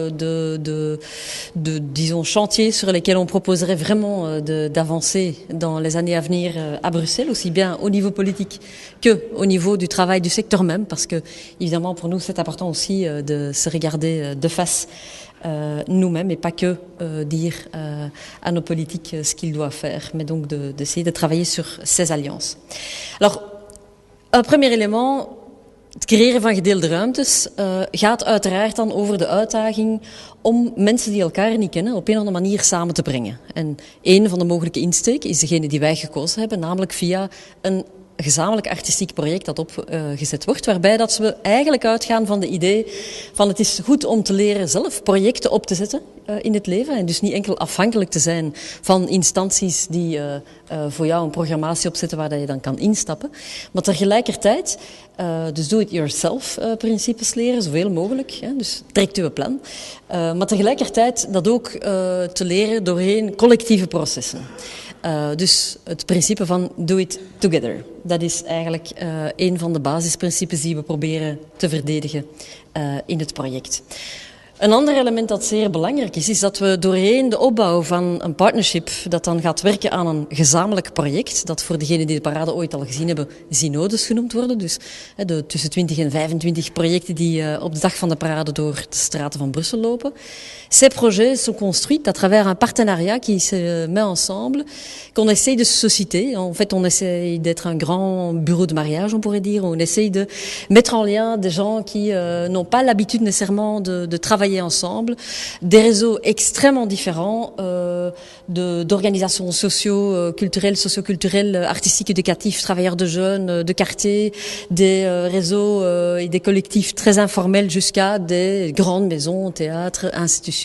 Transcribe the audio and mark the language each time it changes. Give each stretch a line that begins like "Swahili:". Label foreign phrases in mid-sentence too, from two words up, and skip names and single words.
French: de disons chantiers sur lesquels on proposerait vraiment d'avancer dans les années à venir à Bruxelles, aussi bien au niveau politique que au niveau du travail du secteur même, parce que évidemment pour nous c'est important aussi de se regarder de face nous-mêmes et pas que dire à nos politiques ce qu'ils doivent faire, mais donc d'essayer de travailler sur ces alliances. Alors, un premier élément,
Dutch: het creëren van gedeelde ruimtes gaat uiteraard dan over de uitdaging om mensen die elkaar niet kennen op een of andere manier samen te brengen. En een van de mogelijke insteken is degene die wij gekozen hebben, namelijk via een gezamenlijk artistiek project dat opgezet wordt, waarbij dat we eigenlijk uitgaan van de idee van het is goed om te leren zelf projecten op te zetten in het leven en dus niet enkel afhankelijk te zijn van instanties die voor jou een programmatie opzetten waar dat je dan kan instappen, maar tegelijkertijd dus
English: do-it-yourself
Dutch: principes leren, zoveel mogelijk, dus trekt uw plan, maar tegelijkertijd dat ook te leren doorheen collectieve processen. Dus het principe van
English: do it together.
Dutch: Dat is eigenlijk een van de basisprincipes die we proberen te verdedigen in het project. Een ander element dat zeer belangrijk is dat we doorheen de opbouw van een partnership dat dan gaat werken aan een gezamenlijk project, dat voor degenen die de parade ooit al gezien hebben, synodes genoemd worden. Dus de tussen 20 en 25 projecten die op de dag van de parade door de straten van Brussel lopen.
French: Ces projets sont construits à travers un partenariat qui se met ensemble, qu'on essaye de susciter. En fait, on essaye d'être un grand bureau de mariage, on pourrait dire. On essaye de mettre en lien des gens qui n'ont pas l'habitude nécessairement de travailler ensemble, des réseaux extrêmement différents d'organisations socio-culturelles, artistiques, éducatifs, travailleurs de jeunes, de quartier, des réseaux et des collectifs très informels jusqu'à des grandes maisons, théâtres, institutions.